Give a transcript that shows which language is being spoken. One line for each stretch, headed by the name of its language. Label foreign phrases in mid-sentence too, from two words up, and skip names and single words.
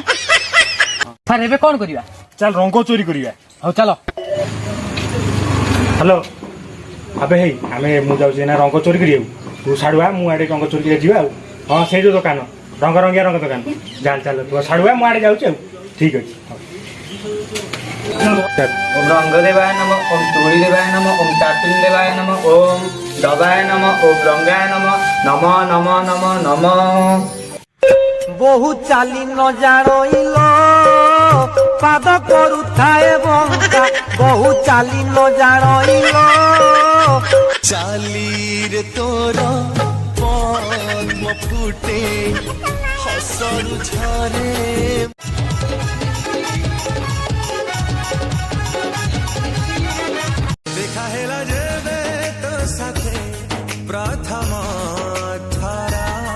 Odia: ସାର୍ ଏବେ କଣ କରିବା? ଚାଲ ରଙ୍ଗ ଚୋରି କରିବା। ହଉ ଚାଲ। ହ୍ୟାଲୋ ଆବେ ହେଇ ମୁଁ ଯାଉଛି ନା ରଙ୍ଗ ଚୋରି କରିବାକୁ। ତୁ ସାଡୁଆ ମୁଁ ଆଡେ ରଙ୍ଗ ଚୋରି କରିବାକୁ ଯିବା ଆଉ। ହଁ ସେଇ ଯୋଉ ଦୋକାନ ରଙ୍ଗରଙ୍ଗିଆ ରଙ୍ଗ ଦୋକାନ ଚାଲ ତୁ ସାଡୁଆ ମୁଁ ଆଡେ ଯାଉଛି ଆଉ। ଠିକ ଅଛି।
Sanskrit: ओम रंग देवाय नमः ओम चूड़ी देवाय नमः ओम चाटुन देवाय नमः ओम दबाय नमः ओम रंगाय नमः नमः नमः नमः नमः।
Odia: ବହୁ ଚାଲି ନ ଜାଣଇଲ ପାଦ କରୁଥାଏ ବଙ୍କା ବହୁ ଚାଲି ନ ଜାଣଇଲ ଚାଲିରେ ତୋର ପଦ୍ମ ଫୁଟେ ହସରୁ ଝରେ ଦେଖା ହେଲା ଯେବେ ତୋ ସାଥେ ପ୍ରଥମ ଧାରା